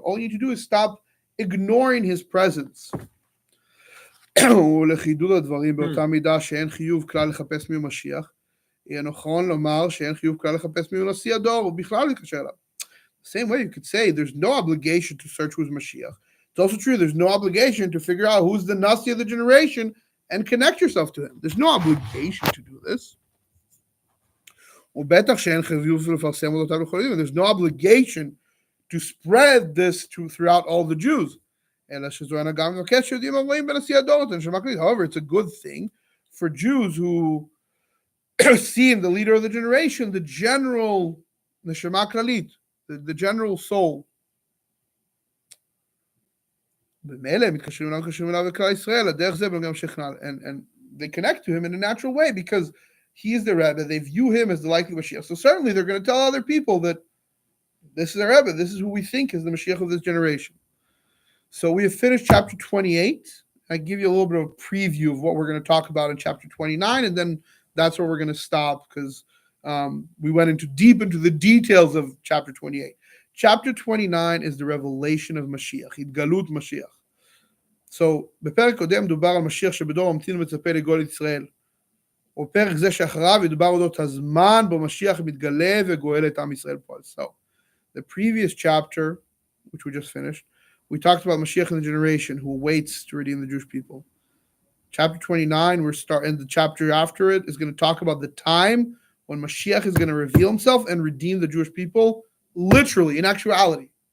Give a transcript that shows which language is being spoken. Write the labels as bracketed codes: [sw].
[en] All you need to do is stop ignoring his presence. [he] ולחידוד הדברים באותה מידה שאין חיוב כלל לחפש מי הוא משיח, יהיה נכון לומר שאין חיוב כלל לחפש מי הוא נשיא הדור, ובכלל להתקשר אליו. [en] Same way you could say there's no obligation to search who's Mashiach. It's also true there's no obligation to figure out who's the Nasi of the generation and connect yourself to him. There's no obligation to do this. [he] ובטח שאין חיוב לפרסם אותם לכל יהודים. [en] There's no obligation to spread this throughout all the Jews. [he] אלא שזו הנהגה מבקשת שיודעים הרואים בנשיא הדורות, הנשמה כללית. [en] However, it's a good thing for Jews who see in the leader of the generation the general neshama kalalit, the general soul. [he] במילא הם מתקשרים אליו וכלל ישראל, הדרך זה וגם שכנע, [en] and they connect to him in a natural way because he is the Rebbe, they view him as the likely Mashiach. So certainly they're going to tell other people that this is our Rebbe, this is who we think is the Mashiach of this generation. So we have finished chapter 28. I give you a little bit of a preview of what we're going to talk about in chapter 29, and then that's where we're going to stop because we went deep into the details of chapter 28. Chapter 29 is the revelation of Mashiach, התגלות Mashiach. [he] So, בפרק קודם דובר על משיח שבדור ממתין ומצפה לגאול ישראל. ובפרק זה שאחריו ידובר אודות הזמן בו משיח מתגלה וגואל את עם ישראל פועל. [en] So, the previous chapter, which we just finished, we talked about Mashiach in the generation who waits to redeem the Jewish people. Chapter 29, and the chapter after it is going to talk about the time when Mashiach is going to reveal himself and redeem the Jewish people, literally, in actuality.